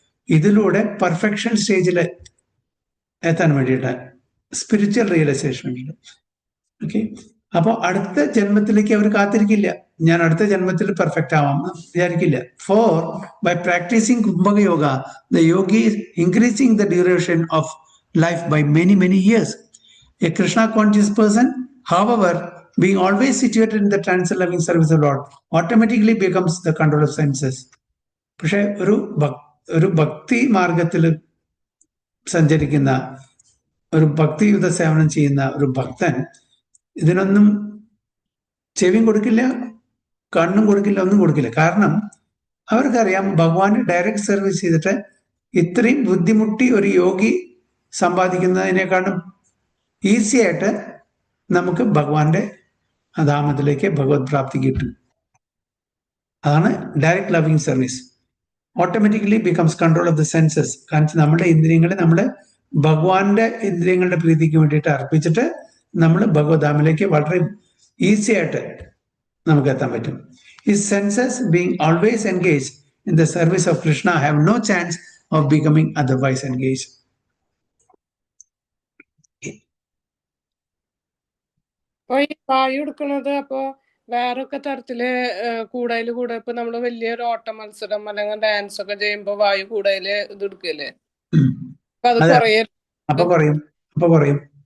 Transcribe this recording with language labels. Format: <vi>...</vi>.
<ml>ഇതിലൂടെ പെർഫെക്ഷൻ സ്റ്റേജിൽ എത്താൻ വേണ്ടിയിട്ട്, സ്പിരിച്വൽ റിയലൈസേഷൻ വേണ്ടിയിട്ട്. ഓക്കെ, അപ്പോൾ അടുത്ത ജന്മത്തിലേക്ക് അവർ കാത്തിരിക്കില്ല. ഞാൻ അടുത്ത ജന്മത്തിൽ perfect ആവാമെന്ന് വിചാരിക്കില്ല.</ml> <en>By practising kumbhaka yoga the yogi increasing the duration of life by many years. A Krishna conscious person, however, being always situated in the trance and loving service of Lord, automatically becomes the control of senses.</en> <ml>പക്ഷെ ഒരു ഭക്തി മാർഗത്തിൽ സഞ്ചരിക്കുന്ന, ഒരു ഭക്തിയുത സേവനം ചെയ്യുന്ന ഒരു ഭക്തൻ ഇതിനൊന്നും ചെവിയും കൊടുക്കില്ല, കണ്ണും കൊടുക്കില്ല, ഒന്നും കൊടുക്കില്ല. കാരണം അവർക്കറിയാം ഭഗവാന് ഡയറക്റ്റ് സർവീസ് ചെയ്തിട്ട് ഇത്രയും ബുദ്ധിമുട്ടി ഒരു യോഗി സമ്പാദിക്കുന്നതിനേക്കാളും ഈസി ആയിട്ട് നമുക്ക് ഭഗവാന്റെ ധാമത്തിലേക്ക് ഭഗവത് പ്രാപ്തി കിട്ടും. അതാണ് direct loving service.</ml> <en>Automatically becomes control of the senses.</en> <ml>കാരണം നമ്മുടെ ഇന്ദ്രിയങ്ങളെ നമ്മൾ ഭഗവാന്റെ ഇന്ദ്രിയങ്ങളുടെ പ്രീതിക്ക് വേണ്ടിയിട്ട് അർപ്പിച്ചിട്ട് നമ്മൾ ഭഗവത്ധാമിലേക്ക് വളരെ ഈസി ആയിട്ട് നമുക്ക് എത്താൻ പറ്റും.</ml> <en>His senses being always engaged in the service of Krishna have no chance of becoming otherwise engaged.</en> <ml>അപ്പൊ ഈ വായു എടുക്കണത് അപ്പൊ വേറൊക്കെ തരത്തില് കൂടെ ഇപ്പൊ നമ്മള് വലിയൊരു ഓട്ട മത്സരം അല്ലെങ്കിൽ ഡാൻസ് ഒക്കെ ചെയ്യുമ്പോ വായു കൂടുതല് ഇത് എടുക്കല്ലേ? അപ്പൊ അത് കുറയും.</ml>